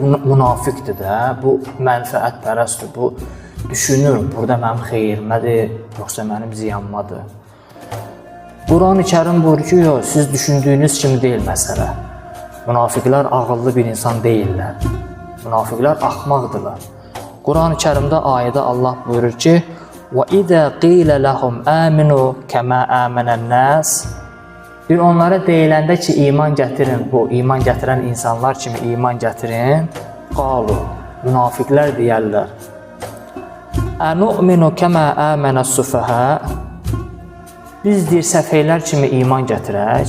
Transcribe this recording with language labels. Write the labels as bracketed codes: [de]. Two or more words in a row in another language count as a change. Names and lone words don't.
[az] Bu münafiqdir də, bu mənfəətpərəstdir, bu düşünür, burada mənim xeyirmədir, yoxsa mənim ziyanmadır. Quran-ı Kərim buyurur ki, yox, siz düşündüyünüz kimi deyil məsələ. Münafiqlər ağıllı bir insan deyirlər. Münafiqlər axmaqdırlar. Quran-ı Kərimdə ayədə Allah buyurur ki, [ar] وَإِذَا قِيلَ لَهُمْ آمِنُوا كَمَا آمَنَ النَّاسِ [az] Bir onlara deyiləndə ki, iman gətirin, bu iman gətirən insanlar kimi iman gətirin, qalu, münafiqlər deyərlər. [ar] أنؤمن كما آمن السفهاء [az] Biz deyir, səfeylər kimi iman gətirək.